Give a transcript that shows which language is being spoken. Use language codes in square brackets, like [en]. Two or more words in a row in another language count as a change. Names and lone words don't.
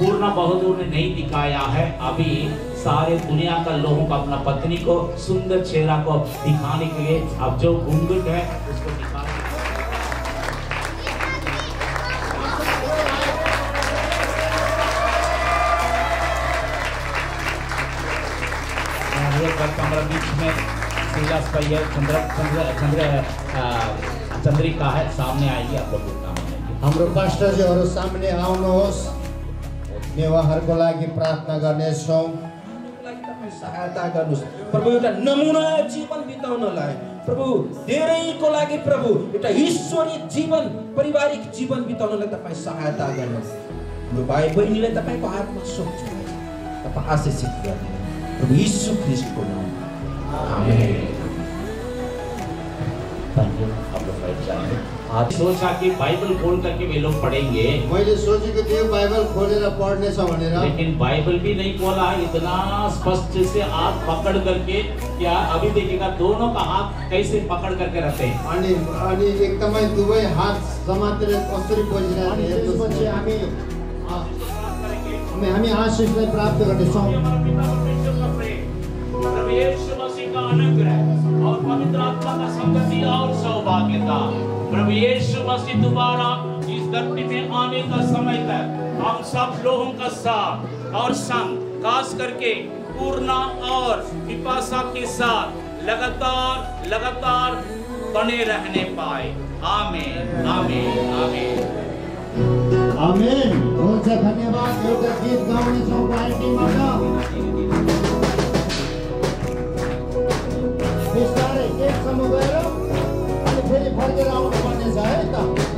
[hi] पूर्ण बहादुर ने नहीं दिखाया है। अभी सारे दुनिया का लोगों को अपना पत्नी को सुंदर चेहरा को दिखाने के लिए अब जो घूंघट है उसको दिखाने हमारे बीच में श्रीलास भैया चंद्रिका है, सामने आएगी, आप लोग [ne] हाम्रो पास्टरजीहरु सामने आउनुहोस्। म उहाँहरुको लागि प्रार्थना गर्नेछौँ। सहायता गर्नुस् प्रभु, एउटा नमुना जीवन बिताउनलाई प्रभु, धेरैको लागि प्रभु एउटा ईश्वरीय जीवन, पारिवारिक जीवन बिताउनलाई तपाईँ सहायता गर्नुहोस्। हाम्रो भाइ बहिनीलाई तपाईँको हातमा सोध्छु, तपाईँ आशीषित गर्नु प्रभु यीशु ख्रीष्टको नाममा आमेन। [hi] आज सोचा कि बाइबल खोल करके वे लोग पढ़ेंगे, [ne] मैले सोचेको थियो बाइबल खोलेर पढ्ने छ भनेर, [hi] लेकिन बाइबल भी नहीं खोला। इतना स्पष्ट से हाथ पकड़ करके, क्या अभी देखिएगा दोनों का हाथ कैसे पकड़ करके रखते हैं। [ne] अनि एकदमै दुवै हात समातेर कसरी बसिरहेको छ। त्यसपछि हामी आशीषलाई प्राप्त गर्नेछौँ। [hi] प्रभु यीशु मसीह का अनुग्रह और पवित्र आत्मा का संगति और सौभाग्यता, प्रभु यीशु मसीह दोबारा इस धरती में आने का समय तक हम सब लोगों का साथ और संग, खास करके पूर्णा और विपाशा के साथ लगातार बने रहने पाए। आमीन आमीन आमीन [ne] आमीन। हुन्छ, धन्यवाद। एउटा गीत गाउनेछौँ पार्टीबाट। बिस्तारै एकसम्म गएर अनि फेरि फर्केर आउनुपर्ने छ है त।